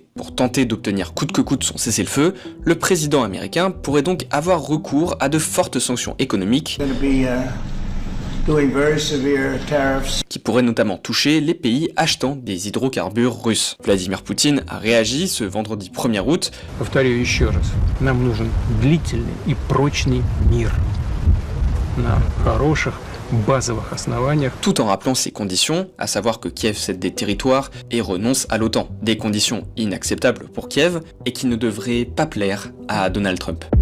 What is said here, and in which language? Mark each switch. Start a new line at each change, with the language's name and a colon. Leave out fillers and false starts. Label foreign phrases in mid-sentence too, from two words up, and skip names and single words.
French: Pour tenter d'obtenir coûte que coûte son cessez-le-feu, le président américain pourrait donc avoir recours à de fortes sanctions économiques qui pourraient notamment toucher les pays achetant des hydrocarbures russes. Vladimir Poutine a réagi ce vendredi 1er août.
Russian: Повторю еще раз. Нам нужен длительный и прочный мир на хороших базовых основаниях.
French: Tout en rappelant ses conditions, à savoir que Kiev cède des territoires et renonce à l'OTAN. Des conditions inacceptables pour Kiev et qui ne devraient pas plaire à Donald Trump.